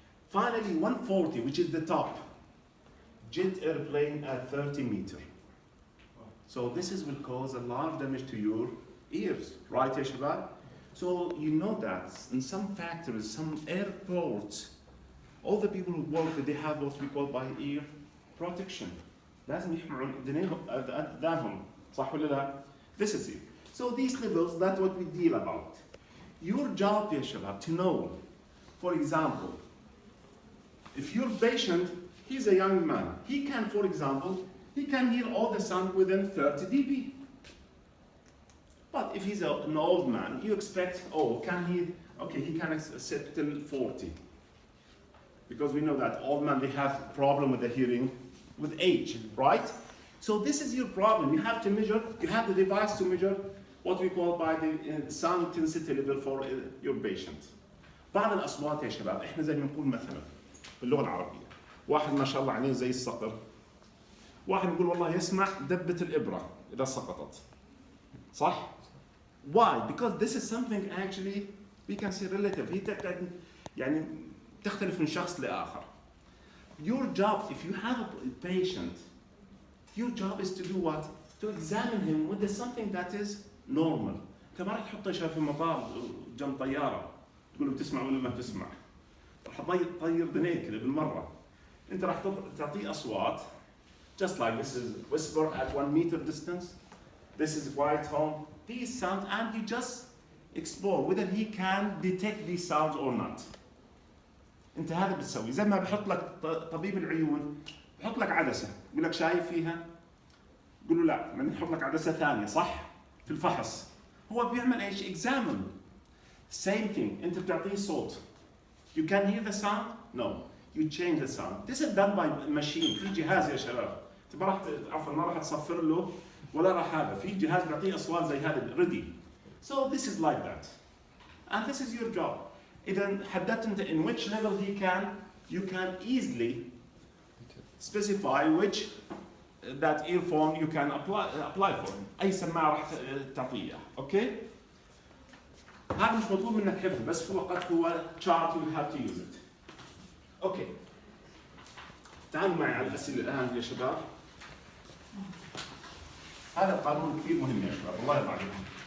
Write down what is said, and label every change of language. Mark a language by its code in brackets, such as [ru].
[en] Finally 140, which is the top, jet airplane at 30 meters. So this is will cause a lot of damage to your ears, right [ar] ya shabab? [en] So you know that in some factories, some airports, all the people who work, they have what we call by ear protection. [ar] لازم يحموا أذانهم صح ولا لا؟ [en] This is it. So these levels, that's what we deal about. Your job [ar] يا شباب [en] to know, for example, if your patient, he's a young man, he can, for example, he can hear all the sound within 30 dB. But if he's an old man, you expect, oh, can he, okay, he can sit till 40. Because we know that old men, they have problem with the hearing with age, right? So this is your problem. You have to measure, you have the device to measure what we call by the sound intensity level for your patient. [ar] بعض الأصوات يا شباب، إحنا زي ما نقول مثلا باللغة العربية، واحد ما شاء الله عينيه زي الصقر، واحد يقول والله يسمع دبة الإبرة إذا سقطت. صح؟ [en] Why? Because this is something actually we can say relative. [ar] هي يعني تختلف من شخص لآخر. [en] Your job, if you have a patient, your job is to do what? To examine him with something that is normal. [ar] أنت ما راح تحطه في المطار جنب طيارة تقول له بتسمع ولا ما بتسمع. راح تطير دنيك بالمرة. أنت راح تعطيه أصوات. [en] Just like this is whisper at 1 meter distance. This is quiet home. These sounds, and you just explore whether he can detect these sounds or not. [ar] انت هذا بتسوي زي ما بحط لك طبيب العيون بحط لك عدسه يقول لك شايف فيها؟ يقول له لا، بدنا نحط لك عدسه ثانيه صح؟ في الفحص. هو بيعمل ايش؟ examine. [en] Same thing. [ar] انت بتعطيه صوت. [en] You can hear the sound? No. You change the sound. This is done by machine. [ar] في جهاز يا شباب. انت ما راح عفوا ما راح تصفر له ولا راح هذا. في جهاز بيعطيه اصوات زي هذا ready. [en] So this is like that. And this is your job. [ar] إذا حددت أنت [en] in which level he can, you can easily specify which that earphone you can apply for. [ar] أي سماعة راح تعطيه. أوكي؟ هذا مش مطلوب منك حفظ بس في وقت هو [en] chart you have to use it. [ar] أوكي. تعالوا معي على الأسئلة الآن يا شباب. هذا قانون كثير مهم يا شباب الله يرضى عليكم.